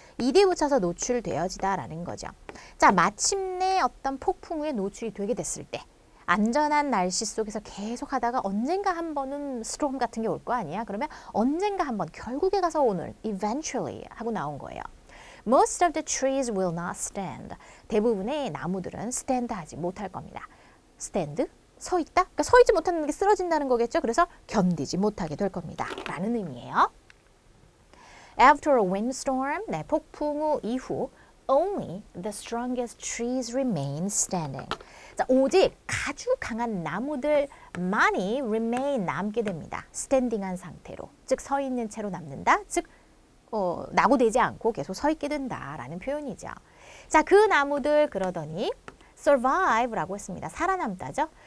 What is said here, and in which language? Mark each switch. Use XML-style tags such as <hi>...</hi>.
<ko>ed에 붙여서 노출되어지다라는 거죠. 자, 마침내 어떤 폭풍우에 노출이 되게 됐을 때 안전한 날씨 속에서 계속 하다가 언젠가 한 번은 스톰 같은 게 올 거 아니야? 그러면 언젠가 한 번, 결국에 가서 오늘, eventually 하고 나온 거예요.</ko> <en>Most of the trees will not stand.</en> <ko>대부분의 나무들은 stand 하지 못할 겁니다. stand? 서 있다? 그러니까 서 있지 못하는 게 쓰러진다는 거겠죠? 그래서 견디지 못하게 될 겁니다. 라는 의미예요.</ko> <en>After a windstorm,</en> <ko>네, 폭풍 우 이후</ko> <en>only the strongest trees remain standing.</en> <ko>자, 오직 아주 강한 나무들만이 remain 남게 됩니다. standing한 상태로. 즉 서 있는 채로 남는다. 즉 낙오되지 않고 계속 서 있게 된다라는 표현이죠. 자, 그 나무들 그러더니 survive라고 했습니다. 살아남다죠.</ko>